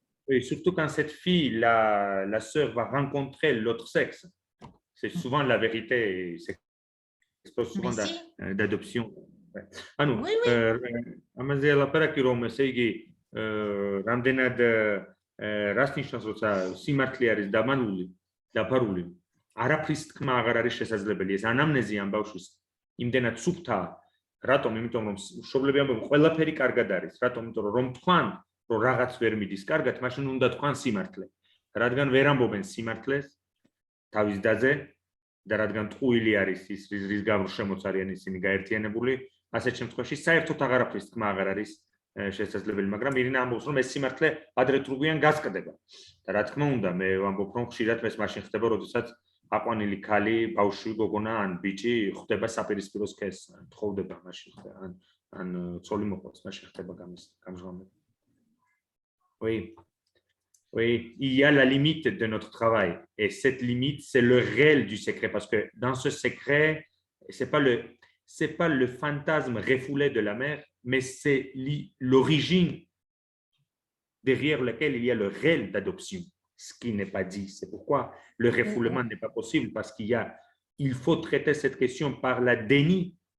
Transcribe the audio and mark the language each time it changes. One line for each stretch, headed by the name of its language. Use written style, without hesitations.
French: oui, surtout quand cette fille, la sœur, va rencontrer l'autre sexe. C'est souvent la vérité, c'est souvent Mais si, d'adoption. ანუ oui, oui.
Georgian: ამაზე ლაპარაკი რომ ესე იგი რამდენად რას ნიშნავს როცა სიმართლე არის დაფარული არაფრის თქმა აღარ არის შესაძლებელი ეს ანამნეზი ამ ბავშვის იმდენად სუფთაა რატომ იმიტომ რომ მშობლები ამბობენ ყველაფერი კარგად არის რატომ იმიტომ რომ თქვან რომ რაღაც ვერ მიდის კარგად მაშინ უნდა თქვან სიმართლე რადგან ვერ ამბობენ სიმართლეს თავის დაზე და რადგან ტყუილი არის ის რის გამო შემოწარიან ისინი გაერთიანებული ასეთ შემთხვევაში საერთოდ აღარაფრის თქმა აღარ არის შესაძლებელი მაგრამ ირინა ამბობს რომ ეს სიმართლე ადრე თუ გვიან გასკდება და რა თქმა უნდა მე ვამბობ რომ ხშირად ეს მაშინ ხდება როდესაც აყვანილი ქალი ბავშვი გოგონა ან ბიჭი ხდება საპირისპირო სქესს თხოვდება მაშინ ან ცოლი მოყვას მაშინ ხდება გამჟღავნება
French: oui Oui, il y a la limite de notre travail. Et cette limite, c'est le réel du secret. Parce que dans ce secret, ce n'est pas le fantasme refoulé de la mère, mais c'est l'origine derrière laquelle il y a le réel d'adoption. Ce qui n'est pas dit. C'est pourquoi le refoulement n'est pas possible. Parce il faut traiter cette question par la déni.